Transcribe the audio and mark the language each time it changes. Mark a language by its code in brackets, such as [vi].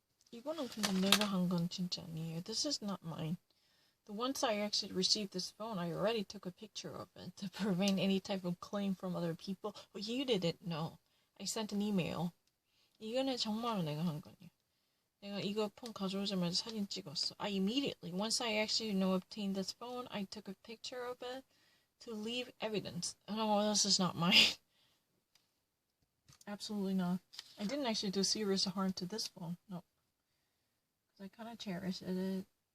[ko] 이거는 근데 내가 한 건 진짜 아니에요. [en] This is not mine. The once I actually received this phone, I already took a picture of it to prevent any type of claim from other people. But you didn't know. I sent an email. [ko] 이거는 정말로 내가 한 거냐. 내가 이거 폰 가져오자마자 사진 찍었어. [en] I immediately, once I actually obtained this phone, I took a picture of it to leave evidence. No, this is not mine. Absolutely not. I didn't actually do serious harm to this phone. No. Because I kind of cherish it.